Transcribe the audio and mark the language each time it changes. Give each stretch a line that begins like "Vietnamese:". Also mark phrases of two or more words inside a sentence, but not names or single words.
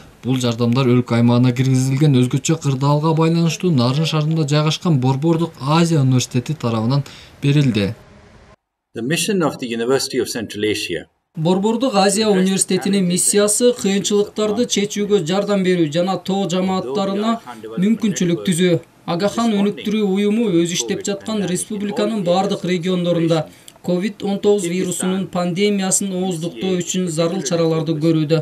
Kyrgyz: Бул жардамдар өлкө аймагына киргизилген өзгөчө кырдаалга байланыштуу Нарын шаарында жайгашкан Борбордук Азия университети тарабынан берилди.
English: The mission of the University of Central Asia.
Kyrgyz: Борбордук Азия университетинин миссиясы кыйынчылыктарды чечүүгө жардам берүү жана тоо жамааттарына мүмкүнчүлүк түзүү. Агахан өнүктүрүү уюму өз иштеп жаткан республиканын бардык региондорунда COVID-19 вирусунун пандемиясын ооздуктоо үчүн зарыл чараларды көрүүдө.